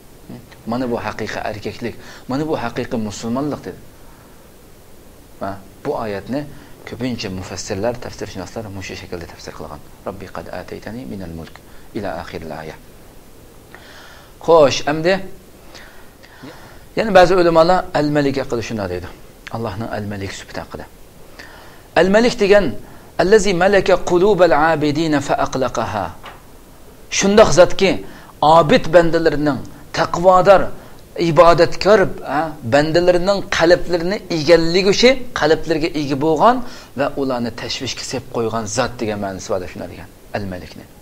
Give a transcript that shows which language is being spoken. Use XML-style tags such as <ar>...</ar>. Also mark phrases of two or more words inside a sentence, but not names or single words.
<uz>Mana bu haqiqiy erkaklik, mana bu haqiqiy musulmonlik dedi. Va bu oyatni ko'pincha mufassirlar, tafsirshunoslar mushu shaklda tafsir qilgan.</uz> <ar>رب قد آتيتني من الملك</ar> <uz>ila oxiril oyat. Xo'sh, endi yani bazı ulamolar al-Malik haqida shunday deydi. Allohning al-Malik sifati haqida.</uz> <ar>Al-Malik degan الذي ملك قلوب العابدين فأقلقها.</ar> <uz>Shundoq zotki, abid bandalarining, taqvodor, ibodatkor bandalarining qalblarini egalliguchi, qalblariga ega bo'lgan va ularni tashvishga sep qo'ygan zot degan ma'nosi bor shunday degan al-Malikni.</uz>